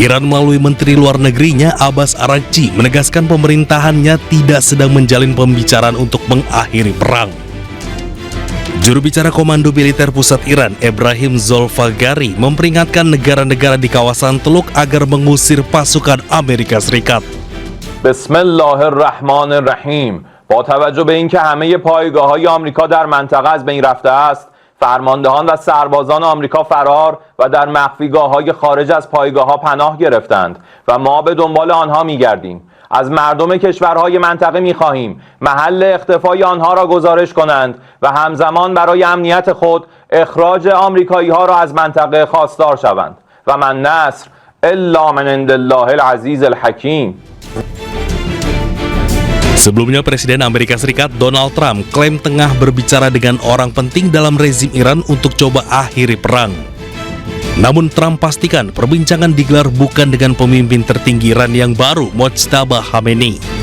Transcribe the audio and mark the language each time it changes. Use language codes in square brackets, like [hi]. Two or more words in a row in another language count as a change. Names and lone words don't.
[id] Iran melalui Menteri Luar Negerinya Abbas Araghchi menegaskan pemerintahannya tidak sedang menjalin pembicaraan untuk mengakhiri perang. Juru bicara Komando Militer Pusat Iran, Ebrahim Zolfaghari, memperingatkan negara-negara di kawasan Teluk agar mengusir pasukan Amerika Serikat. [fa] Bismillahirrahmanirrahim. با توجه به اینکه همه پایگاه‌های آمریکا در منطقه از بین رفته است، فرماندهان و سربازان آمریکا فرار و در مخفیگاه‌های خارج از پایگاه‌ها پناه گرفتند و ما به دنبال آنها می‌گردیم. از مردم کشورهای منطقه می‌خواهیم محل اختفای آنها را گزارش کنند و همزمان برای امنیت خود اخراج آمریکایی‌ها را از منطقه خواستار شوند و [ar] من نصر الا من عند الله العزیز الحکیم. [id] Sebelumnya, Presiden Amerika Serikat Donald Trump klaim tengah berbicara dengan orang penting dalam rezim Iran untuk coba akhiri perang. Namun Trump pastikan perbincangan digelar bukan dengan pemimpin tertinggi Iran yang baru, Mojtaba Khamenei.